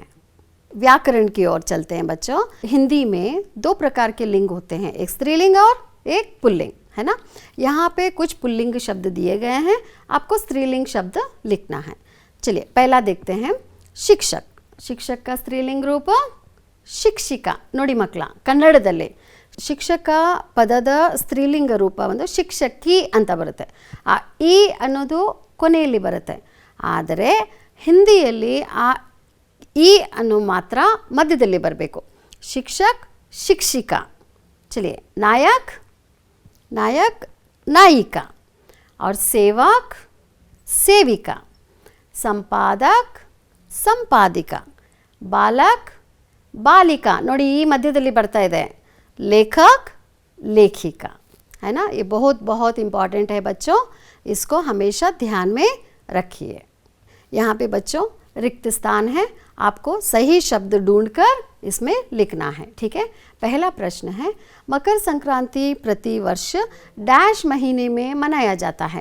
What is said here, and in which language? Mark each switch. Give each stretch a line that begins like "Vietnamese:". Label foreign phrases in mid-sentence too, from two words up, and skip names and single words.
Hindi: व्याकरण की ओर चलते हैं बच्चों। हिंदी में 2 प्रकार के लिंग होते हैं, एक स्त्रीलिंग और एक पुल्लिंग, है ना। यहाँ पे कुछ पुल्लिंग शब्द दिए गए हैं, आपको स्त्रीलिंग शब्द लिखना है। चलिए पहला देखते हैं। शिक्षक। शिक्षक का स्त्रीलिंग रूप ಶಿಕ್ಷಿಕ।
Kannada: ನೋಡಿ ಮಕ್ಕಳ, ಕನ್ನಡದಲ್ಲಿ ಶಿಕ್ಷಕ ಪದದ ಸ್ತ್ರೀಲಿಂಗ ರೂಪ ಒಂದು ಶಿಕ್ಷಕಿ ಅಂತ ಬರುತ್ತೆ। ಆ ಇ ಅನ್ನೋದು ಕೊನೆಯಲ್ಲಿ ಬರುತ್ತೆ, ಆದರೆ ಹಿಂದಿಯಲ್ಲಿ ಆ ಇ ಅನ್ನೋ ಮಾತ್ರ ಮಧ್ಯದಲ್ಲಿ ಬರಬೇಕು।
Hindi: शिक्षक, शिक्षिका। चलिए, नायक, नायक, नायिका। और सेवक, सेविका। संपादक, संपादिका। बालक, बालिका।
Kannada: ನೋಡಿ ಈ ಮಧ್ಯದಲ್ಲಿ ಬರ್ತಾ ಇದೆ।
Hindi: लेखक, लेखिका, है ना। ये बहुत बहुत इम्पॉर्टेंट है बच्चों, इसको हमेशा ध्यान में रखिए। यहाँ पे बच्चों रिक्त स्थान है, आपको सही शब्द ढूंढकर इसमें लिखना है। ठीक है, पहला प्रश्न है, मकर संक्रांति प्रतिवर्ष डैश महीने में मनाया जाता है?